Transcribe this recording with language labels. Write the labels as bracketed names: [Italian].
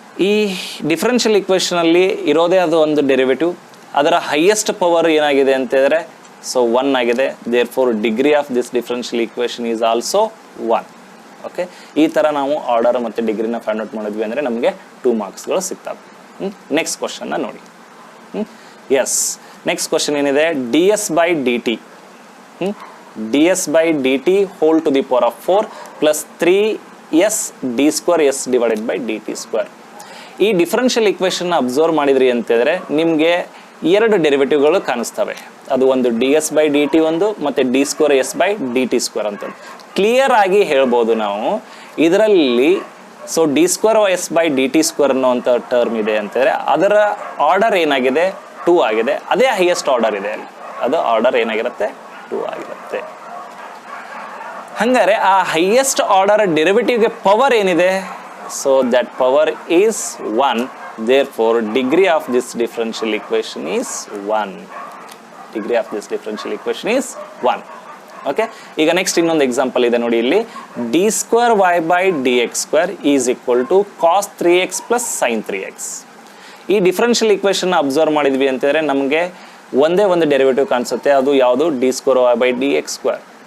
[Kannada] ಈ ಡಿಫ್ರೆನ್ಷಿಯಲ್ ಇಕ್ವೇಷನಲ್ಲಿ ಇರೋದೇ ಅದು ಒಂದು ಡೆರಿವೇಟಿವ್. ಅದರ ಹೈಯೆಸ್ಟ್ ಪವರ್ ಏನಾಗಿದೆ ಅಂತಂದರೆ ಸೊ 1 ಆಗಿದೆ. [English] Therefore degree of this differential equation is also 1. [Kannada] Okay, ಈ ಥರ ನಾವು ಆರ್ಡರ್ ಮತ್ತು ಡಿಗ್ರಿನ ಫೈಂಡ್ ಔಟ್ ಮಾಡಿದ್ವಿ ಅಂದರೆ ನಮಗೆ 2 ಮಾರ್ಕ್ಸ್ಗಳು ಸಿಗ್ತವೆ. ನೆಕ್ಸ್ಟ್ ಕ್ವಶನ್ನ ನೋಡಿ. ಎಸ್, ನೆಕ್ಸ್ಟ್ ಕ್ವಶನ್ ಏನಿದೆ, ds by dt ds by dt whole to the power of 4 plus 3 S D square S divided by D T square. ಈ ಡಿಫರೆನ್ಷಿಯಲ್ ಇಕ್ವೇಷನ್ ಅಬ್ಸರ್ವ್ ಮಾಡಿದ್ರಿ ಅಂತಂದರೆ ನಿಮಗೆ ಎರಡು ಡೆರಿವೇಟಿವ್ಗಳು ಕಾಣಿಸ್ತವೆ. ಅದು ಒಂದು D S by D T ಒಂದು ಮತ್ತು D square S by D T square ಅಂತ ಕ್ಲಿಯರ್ ಆಗಿ ಹೇಳ್ಬೋದು ನಾವು ಇದರಲ್ಲಿ. So D square S by D T square ಅನ್ನೋಂಥ ಟರ್ಮ್ ಇದೆ ಅಂತಂದರೆ ಅದರ ಆರ್ಡರ್ ಏನಾಗಿದೆ 2 ಆಗಿದೆ. ಅದೇ ಹೈಯೆಸ್ಟ್ ಆರ್ಡರ್ ಇದೆ ಅಲ್ಲಿ, ಅದು ಆರ್ಡರ್ ಏನಾಗಿರುತ್ತೆ 2 ಆಗಿರುತ್ತೆ. ಹಂಗಾರೆ ಆ ಹೈಯೆಸ್ಟ್ ಆರ್ಡರ್ ಡೆರಿವೇಟಿವ್ಗೆ ಪವರ್ ಏನಿದೆ, [English] So that power is 1. therefore degree of this differential equation is 1. degree of this differential equation is 1. [Kannada] Okay, ಈಗ ನೆಕ್ಸ್ಟ್ ಇನ್ನೊಂದು ಎಕ್ಸಾಂಪಲ್ ಇದೆ ನೋಡಿ ಇಲ್ಲಿ. D square Y by D X square is equal to cos 3x plus sine 3x. ಈ differential equation observe ಮಾಡಿದ್ವಿ ಅಂತಂದರೆ ನಮಗೆ ಒಂದೇ ಒಂದು ಡೆರಿವೇಟಿವ್ ಕಾಣಿಸುತ್ತೆ, ಅದು ಯಾವುದು D square Y by D X square.